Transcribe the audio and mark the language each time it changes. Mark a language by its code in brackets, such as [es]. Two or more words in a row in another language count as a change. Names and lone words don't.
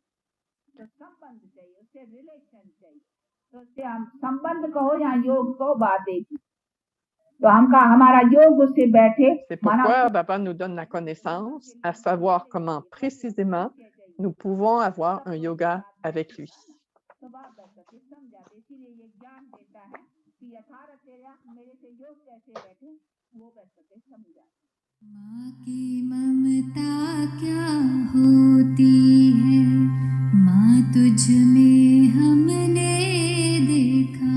[fr] C'est pourquoi Baba nous donne la connaissance, à savoir comment précisément nous pouvons avoir un yoga avec lui. [hi] माँ की ममता क्या होती है, माँ तुझ में हमने देखा।